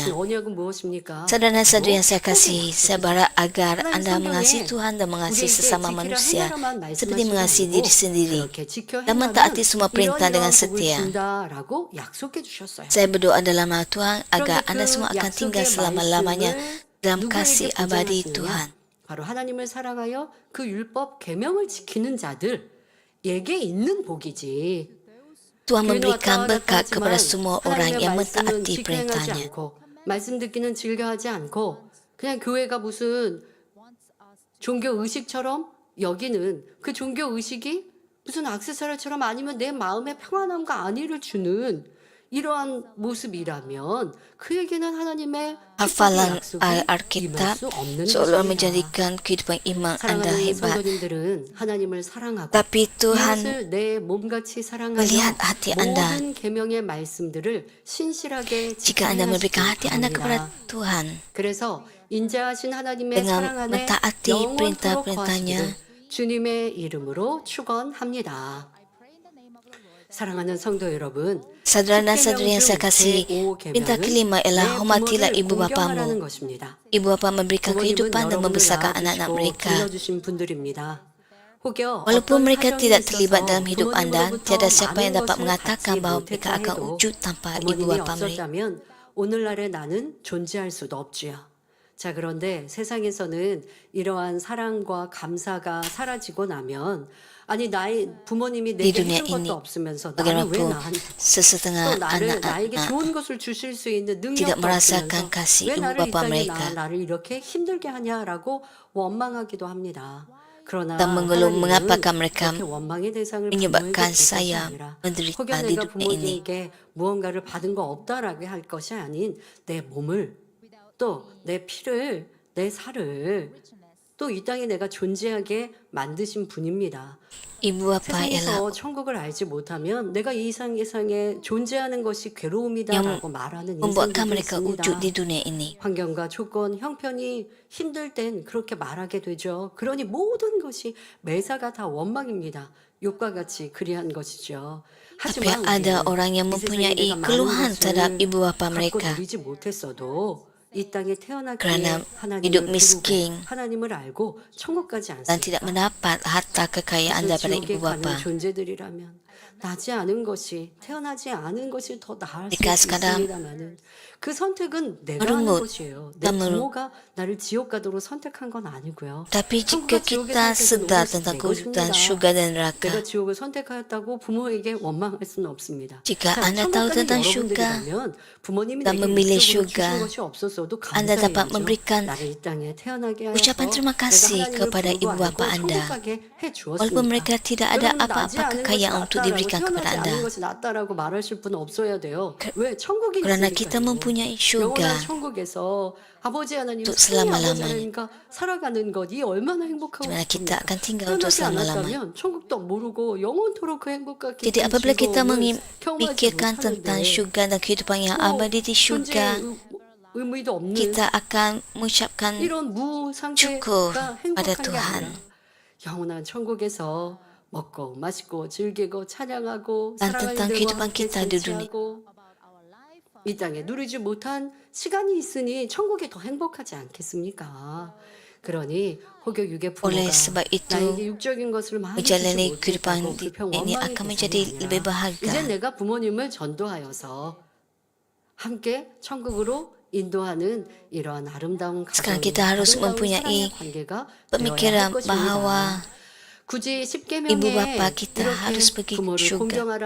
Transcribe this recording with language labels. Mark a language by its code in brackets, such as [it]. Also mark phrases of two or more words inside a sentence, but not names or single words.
[ms] Saudara dan saudari yang saya kasihi, saya berharap agar Anda mengasihi Tuhan dan mengasihi sesama manusia seperti mengasihi diri sendiri dan mentaati semua perintah dengan setia. Saya berdoa dalam nama Tuhan agar Anda semua akan tinggal selama-lamanya dalam kasih abadi Tuhan. [ko] 바로 하나님을 사랑하여 그 율법 계명을 지키는 자들에게 있는 복이지. [ms] Tuhan memberikan berkat kepada semua orang yang mentaati perintahnya. [ko] 말씀 듣기는 즐겨하지 않고 그냥 교회가 무슨 종교 의식처럼 여기는 그 종교 의식이 무슨 액세서리처럼 아니면 내 마음의 평안함과 안위를 주는 이러한 모습이라면 그에게는 하나님의 [ms] Hafalan Alkitab seolah menjadikan kehidupan iman Anda hebat. [ko] 하나님을 사랑하고 [ms] Tapi Tuhan [ko] 이웃을 내 몸같이 사랑하며 [ms] melihat hati Anda. [ko] 모든 계명의 말씀들을 신실하게 [ms] Jika Anda memberikan hati Anda kepada [ko] 지켜야 [ms] Tuhan [ko] 그래서 인자하신 하나님의 [ms] dengan [ko] 사랑 안에 [ms] mentaati [ko] 영원토록 [ms] perintah-perintahnya, [ko] 거하시길 주님의 이름으로 축원합니다. 사랑하는 성도 여러분, [ms] saudara dan saudari yang saya kasih, perintah kelima ialah hormatilah ibu bapamu. Ibu bapa memberikan kehidupan dan membesarkan anak-anak mereka. Walaupun mereka tidak terlibat dalam hidup Anda, tiada siapa yang dapat mengatakan bahawa mereka akan wujud tanpa ibu bapa mereka. [ko] 없었다면 오늘날의 나는 존재할 수도 없지요. 자, 그런데 세상에서는 이러한 사랑과 감사가 사라지고 나면 아니 나의 부모님이 [ms] Di [ko] 내게 [ms] dunia [ko] 해준 [ms] ini, [ko] 것도 없으면서 나는 왜 [ms] bagaimanapun [ko] 나한테 또 [ms] sesetengah [ko] 나에게 [ms] anak-anak [ko] 좋은 것을 주실 수 있는 [ms] tidak [ko] 능력도 [ms] merasakan [ko] 없으면서 [ms] kasih [ko] 왜 [ms] ibu [ko] 나를 이 [ms] bapa [ko] 땅에 [ms] mereka [ko] 나를 이렇게 힘들게 하냐라고 원망하기도 합니다. 그러나 [ms] dan mengeluh [ko] 하나님은 [ms] mengapakah mereka [ko] 그렇게 원망의 대상을 [ms] menyebabkan [ko] 부모에게 줄 것이 [ms] saya [ko] 아니라 [ms] menderita [ko] 혹여 [ms] di [ko] 내가 [ms] dunia ini. [ko] 부모님께 무언가를 받은 거 없다라고 할 것이 아닌 내 몸을 또 내 피를 내 살을 또 이 땅에 내가 존재하게 만드신 분입니다. [ms] Ibu bapa ialah [ko] 세상에서 천국을 알지 못하면 내가 이 세상에 존재하는 것이 괴로움이다라고 말하는 [ms] membuatkan [ko] 인생들도 [ms] mereka wujud [ko] 있습니다. [ms] di dunia ini. [ko] 환경과 조건, 형편이 힘들 땐 그렇게 말하게 되죠. 그러니 모든 것이 매사가 다 원망입니다. 욕과 같이 그리한 것이죠. [ms] Tapi [ko] 하지만 [ms] ada [ko] 우리는 [ms] orang yang [ko] 이 세상에 [ms] mempunyai [ko] 내가 많은 [ms] keluhan terhadap [ko] 것을 [ms] ibu bapa [ko] 갖고 [ms] mereka [ko] 누리지 못했어도 이 땅에 태어나기에 [ms] kerana [ko] 하나님을 [ms] hidup [ko] 부르고 [ms] miskin [ko] 하나님을 알고 천국 가지 [ms] dan tidak 않습니까? mendapat harta kekayaan [ko] 그래서 [ms] daripada [ko] 지옥에 [ms] ibu [ko] 가는 [ms] bapa. [ko] 존재들이라면 나지 않은 것이 태어나지 않은 것이 더 나을 수 [ms] Jika sekarang [ko] 있습니다만은 그 선택은 내가 하는 [ms] merungut [ko] 것이에요. 내 [ms] dan [ko] 부모가 나를 지옥 가도록 선택한 건 아니고요. [ms] Tapi jika [ko] 천국과 지옥의 [ms] kita [ko] 선택은 [ms] sedar [ko] 오롯이 [ms] tentang [ko] 내 [ms] kewujudan [ko] 것입니다. [ms] syurga dan [ko] 내가 [ms] neraka, [ko] 지옥을 선택하였다고 부모에게 원망할 수는 없습니다. [ms] jika [ko] 자, [ms] Anda [ko] 천국 [ms] tahu [ko] 가는 [ms] tentang syurga [ko] 여러분들이라면 부모님이 [ms] dan [ko] 내게 [ms] memilih [ko] 일적으로 주신 [ms] syurga, [ko] 것이 없었어도 [ms] Anda dapat [ko] 감사해야죠. [ms] memberikan [ko] 나를 이 땅에 태어나게 하여서 [ms] ucapan terima [ko] 내가 [ms] kasih [ko] 하나님을 [ms] kepada [ko] 부르고 [ms] ibu bapa [ko] 알고 [ms] Anda. [ko] 천국 가게 [ms] Walaupun [ko] 해주었습니다. [ms] mereka tidak ada [ko] 여러분 나지 [ms] apa-apa [ko] 않은 것이 [ms] kekayaan untuk [ko] 낫다라고 [ms] diberikan kepada [ko] 태어나지 않은 [ms] Anda. [ko] 것이 낫다라고 말하실 분은 없어야 돼요. 왜 천국이 [ms] Kerana kita [ko] 있으니까요. [ms] mempunyai [ko] 영원한 [ms] syurga [ko] 천국에서 아버지 하나님 [ms] untuk [ko] 사랑의 아버지 [ms] selama-lamanya, [ko] 하나님과 살아가는 것이 얼마나 행복하고 [ms] di mana kita [ko] 좋습니까? [ms] akan tinggal untuk [ko] 태어나지 [ms] selama-lamanya. [ko] 않았다면 천국도 모르고 영원토록 그 행복과 [ms] Jadi [ko] 깊은 [ms] apabila kita [ko] 즐거움을 경험하지 [ms] memikirkan tentang [ko] 못하는데 [ms] syurga dan kehidupan yang [ko] 뭐 [ms] abadi di syurga, [ko] 존재의 의미도 없는 [ms] kita akan mengucapkan [ko] 이런 무 [ms] syukur [ko] 상태가 [ms] pada [ko] 행복한 게 [ms] Tuhan. [ko] 아니라 영원한 천국에서 먹고 마시고 즐기고 찬양하고 [ms] Dan [ko] 사랑하는 [ms] tentang [ko] 이들과 [ms] kehidupan [ko] 함께 [ms] kita di dunia. [ko] 잔치하고 이 땅에 누리지 못한 시간이 있으니 천국이 더 행복하지 않겠습니까? 그러니 혹여 육의 부모가 [ms] Oleh sebab itu, [ko] 나에게 육적인 것을 많이 주지 [ms] menjalani [ko] 못했다고 [ms] kehidupan [ko] 불평 [ms] ini [ko] 원망의 [ms] akan [ko] 대상이 [ms] menjadi lebih [ko] 아니라 이제 [ms] bahagia. [ko] 내가 부모님을 전도하여서 함께 천국으로 인도하는 이러한 아름다운 [ms] Sekarang [ko] 가정이 [ms] kita harus [ko] 아름다운 [ms] mempunyai [ko] 사랑의 관계가 되어야 할 [ms] pemikiran [ko] 것입니다. [ms] bahawa [ko] 굳이 [ms] ibu [ko] 십계명에 [ms] bapa kita [ko] 이렇게 [ms] harus pergi ke [ko] 부모를 [ms] syurga [ko] 공경하라는